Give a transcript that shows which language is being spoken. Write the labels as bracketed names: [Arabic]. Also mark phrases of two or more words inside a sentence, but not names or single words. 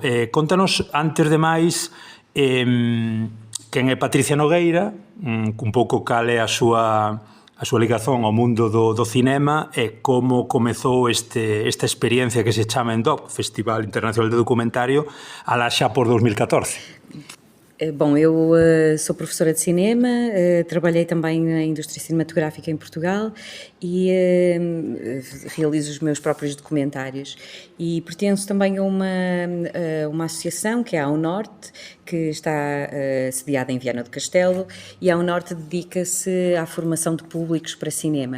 [Galician] Contanos, antes de máis, quen é Patricia Nogueira, un pouco cal é a súa ligazón ao mundo do cinema e como comezou esta experiencia que se chama EMDOC, Festival Internacional de Documentario, alá xa por 2014. [Portuguese] Bom, eu sou professora de cinema, trabalhei também na indústria cinematográfica em Portugal e realizo os meus próprios documentários. E pertenço também a uma associação que é a Ao Norte, que está sediada em Viana do Castelo, e a Ao Norte dedica-se à formação de públicos para cinema.